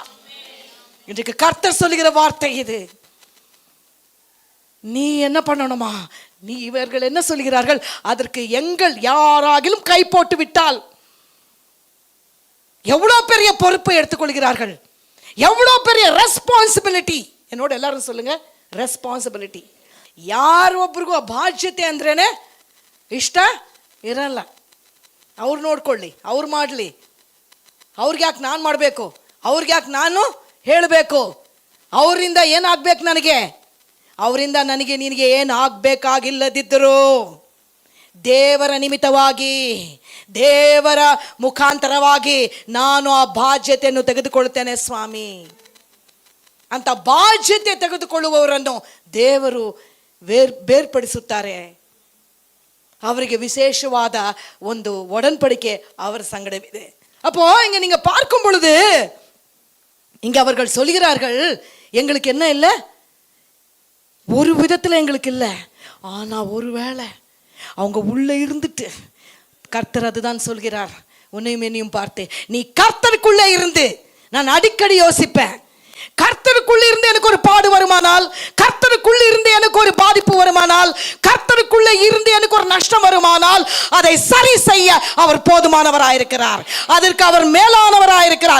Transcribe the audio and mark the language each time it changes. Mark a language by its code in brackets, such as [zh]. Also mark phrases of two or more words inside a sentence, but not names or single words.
[ta] இன்றைக்கு கர்த்தர் சொல்லுகிற வார்த்தை இது. நீ என்ன பண்ணணுமா, நீ இவர்கள் என்ன சொல்கிறார்கள், அதற்கு எங்கள் யாராகிலும் கை போட்டு விட்டால், எவ்வளவு பெரிய பொறுப்பை எடுத்துக்கொள்கிறார்கள், எவ்வளவு பெரிய ரெஸ்பான்சிபிலிட்டி. என்னோட எல்லாரும் சொல்லுங்க, [kn] ರೆಸ್ಪಾನ್ಸಿಬಿಲಿಟಿ. ಯಾರೊಬ್ರಿಗೂ ಆ ಬಾಧ್ಯತೆ ಅಂದ್ರೇನೆ ಇಷ್ಟ ಇರಲ್ಲ. ಅವ್ರು ನೋಡ್ಕೊಳ್ಳಿ, ಅವ್ರು ಮಾಡಲಿ, ಅವ್ರಿಗೆ ಯಾಕೆ ನಾನು ಮಾಡಬೇಕು, ಅವ್ರಿಗೆ ಯಾಕೆ ನಾನು ಹೇಳಬೇಕು, ಅವರಿಂದ ಏನಾಗಬೇಕು ನನಗೆ, ಅವರಿಂದ ನನಗೆ ನಿನಗೆ ಏನು ಆಗಬೇಕಾಗಿಲ್ಲದಿದ್ದರೂ ದೇವರ ನಿಮಿತ್ತವಾಗಿ, ದೇವರ ಮುಖಾಂತರವಾಗಿ ನಾನು ಆ ಬಾಧ್ಯತೆಯನ್ನು ತೆಗೆದುಕೊಳ್ಳುತ್ತೇನೆ ಸ್ವಾಮಿ ಅಂತ ಬಾಧ್ಯತೆ ತೆಗೆದುಕೊಳ್ಳುವವರನ್ನು ದೇವರು ಬೇರ್ಪಡಿಸುತ್ತಾರೆ. அவருக்கு விசேஷவாத ಒಂದು உடன்படிக்கை அவர் சங்கடவிದೆ. [ta] அப்போ இங்க நீங்க பார்க்கும் பொழுது இங்க அவர்கள் சொல்கிறார்கள், எங்களுக்கு என்ன இல்லை, ஒரு விதத்தில் எங்களுக்கு இல்லை, ஆனா ஒருவேளை அவங்க உள்ள இருந்துட்டு, கர்த்தர் அதுதான் சொல்கிறார், உன்னையும் என்னையும் பார்த்து, நீ கர்த்தருக்குள்ளே இருந்து, நான் அடிக்கடி யோசிப்பேன், கர்த்தருக்குள்ள இருந்து எனக்கு ஒரு பாடு வருமானால், கர்த்தருக்குள்ள இருந்து எனக்கு ஒரு பாதிப்பு வருமானால், கர்த்தருக்குள்ள இருந்து எனக்கு ஒரு நஷ்டம் வருமானால், அதை சரி செய்ய அவர் போதுமானவராயிருக்கிறார், அதற்கு அவர் மேலானவராயிருக்கிறார்.